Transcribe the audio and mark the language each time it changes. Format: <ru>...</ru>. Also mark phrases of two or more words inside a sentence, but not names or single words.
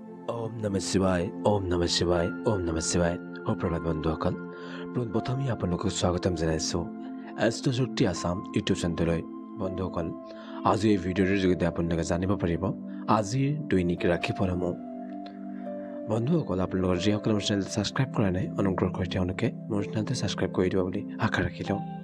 <sa>ओम नमः शिवाय ओम नमः शिवाय ओम नमः शिवाय</sa> <as>সুপ্ৰভাত বন্ধুসকল প্ৰথমে আপোনালোকক স্বাগতম জনাইছোঁ এষ্ট্ৰজ্যোতি আসাম ইউটিউব চেনেললৈ বন্ধুসকল আজি এই ভিডিঅ'ৰ যোগেদি আপোনালোকে জানিব পাৰিব আজিৰ দৈনিক ৰাশিফলসমূহ বন্ধুসকল আপোনালোকৰ যিসকলে মোৰ</as> <en>channel subscribe</en> <as>কৰা নাই অনুগ্ৰহ কৰি তেওঁলোকে মোৰ</as> <en>channelটো subscribe</en> <as>কৰি দিব বুলি আশা ৰাখিলোঁ</as>